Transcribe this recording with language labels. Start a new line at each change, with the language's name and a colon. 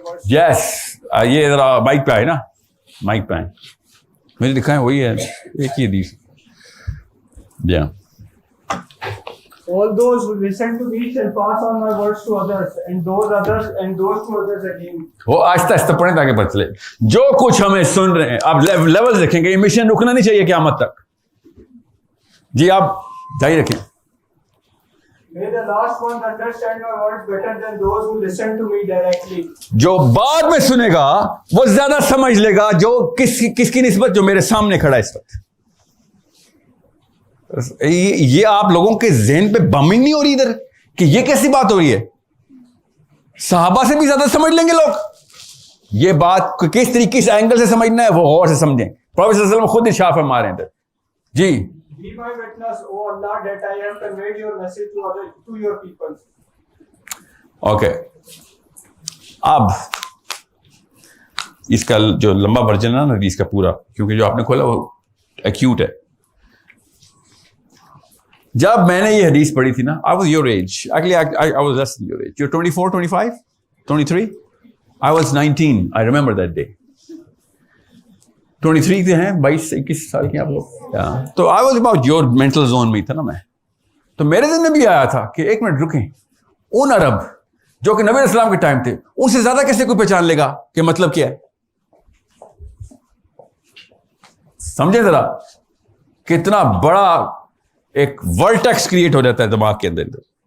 Urdu: یس, یہ ذرا مائک پہ آئے نا, مائک پہ آئے, مجھے دکھائیں وہی ہے, ایک ہی حدیث.
English: Yeah. All those who listen to me shall pass on my words to others, and those to others again.
Urdu: وہ آہستہ آہستہ پڑھیں تاکہ پتہ چلے. جو کچھ ہمیں سن رہے ہیں آپ لیول دیکھیں گے, یہ مشن رکنا نہیں چاہیے قیامت تک. جی آپ جاری رکھیں.
English: May the last ones understand my words better than those who listen to me directly.
Urdu: جو بعد میں سنے گا وہ زیادہ سمجھ لے گا جو کس کی نسبت جو میرے سامنے کھڑا ہے اس وقت. یہ آپ لوگوں کے ذہن پہ بمنگ نہیں ہو رہی ادھر کہ یہ کیسی بات ہو رہی ہے؟ صحابہ سے بھی زیادہ سمجھ لیں گے لوگ. یہ بات کس طریقے کس اینگل سے سمجھنا ہے وہ اور سے سمجھیں. پروفیسر صلی اللہ علیہ وسلم خود ارشاد فرما رہے ہیں ادھر. جی.
English: Be my witness, O Allah, that I have conveyed your message to your people.
Urdu: Okay, اب اس کا جو لمبا ورژن ہے نا حدیث کا پورا, کیونکہ جو آپ نے کھولا وہ ایکیوٹ ہے. جب میں نے یہ حدیث پڑھی تھی نا,
English: I was your age. Actually, I was less than your age. You're 24, 25, 23? I was 19. I remember that day.
Urdu: 23 کے ہیں, 22-21 سال کے آپ لوگ. تو
English: I was about your mental zone
Urdu: میں تھا نا میں. تو میرے دن میں بھی آیا تھا کہ ایک منٹ رکیں, ان عرب جو کہ نبی علیہ السلام کے ٹائم تھے, ان سے زیادہ کیسے کوئی پہچان لے گا کہ مطلب کیا ہے؟ سمجھے ذرا کتنا بڑا ایک ورٹیکس کریٹ ہو جاتا ہے دماغ کے اندر.